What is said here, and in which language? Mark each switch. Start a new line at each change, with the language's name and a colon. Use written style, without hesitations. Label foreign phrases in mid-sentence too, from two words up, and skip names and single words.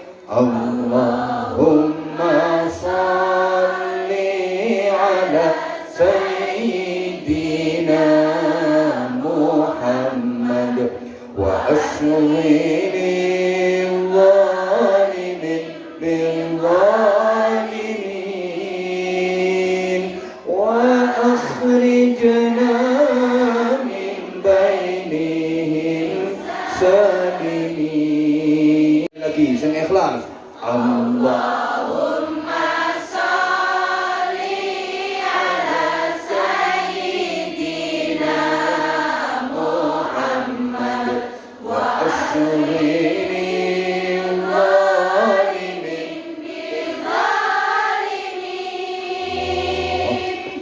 Arabic: اللهم صل على سيدنا محمد واشغل الظالمين بالظالمين وأخرجنا من بينهم سالمين.
Javanese: Lagi sing ikhlas.
Arabic: اللهم صل على سيدنا محمد واشغل الظالمين بالظالمين.